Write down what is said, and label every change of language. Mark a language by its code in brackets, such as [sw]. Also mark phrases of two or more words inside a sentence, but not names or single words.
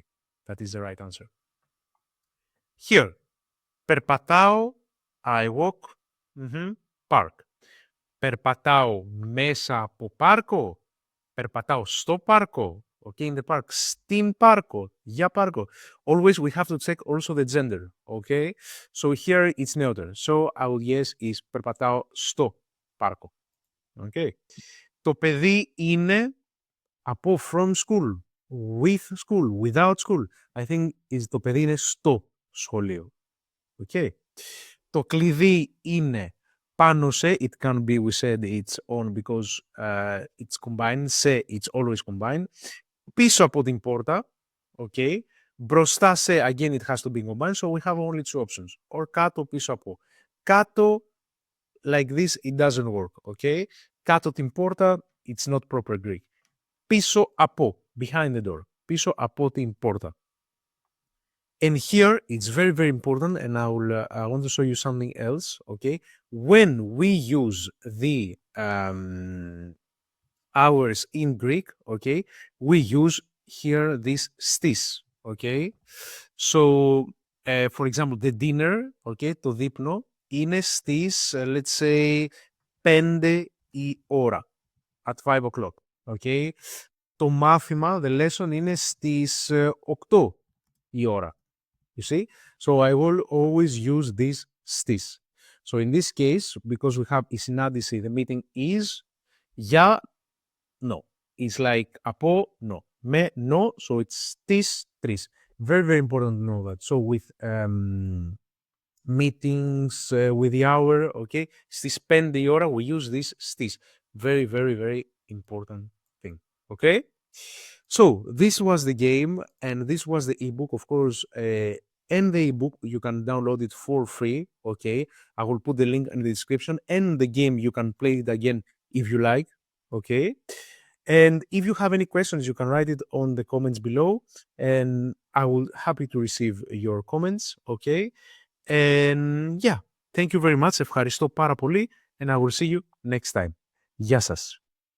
[en] That is the right answer. Here, περπατάω, I walk, park. [el] Περπατάω μέσα από πάρκο, περπατάω στο πάρκο, [en] okay, in the park, [el] στην πάρκο, για πάρκο. [en] Always we have to check also the gender, okay? So here it's neuter. So our yes is [el] περπατάω στο πάρκο. [en] Okay. [el] Το παιδί είναι από [en] from school, with school, without school. I think [el] το παιδί είναι στο σχολείο. Okay. Το κλειδί είναι πάνω σε, [en] it can be, we said it's on because it's combined, σε, it's always combined. [el] Πίσω από την πόρτα, okay. Μπροστά σε, [en] again it has to be combined, so we have only two options. [el] Or κάτω, πίσω από. Κάτω, [en] like this, it doesn't work, okay. [el] Κάτω την πόρτα, [en] it's not proper Greek. [el] Πίσω από, [en] behind the door. [el] Πίσω από την πόρτα. [en] And here, it's very, very important, and I want to show you something else, okay? When we use the hours in Greek, okay, we use here this stis, okay? So, for example, the dinner, [el] okay, το δείπνο, είναι στις, [en] let's say, 5 η ώρα, at 5 o'clock, okay? [el] Το μάθημα, [en] the lesson, [el] είναι στις 8 η ώρα. [en] You see? So I will always use this stis. So in this case, because we have [el] η συνάντηση, [en] the meeting is, για, no. It's like από, no. Με, no. So it's στις 3. Very, very important to know that. So with meetings, with the hour, okay, [el] στις 5 η ώρα, [en] we use this στις. Very, very, very important thing. Okay? So this was the game, and this was the ebook, of course. And the ebook, you can download it for free, okay? I will put the link in the description, and the game, you can play it again if you like, okay? And if you have any questions, you can write it on the comments below, and I will happy to receive your comments, okay? And yeah, thank you very much. [el] Ευχαριστώ πάρα πολύ, [en] and I will see you next time. [el] Γεια σας.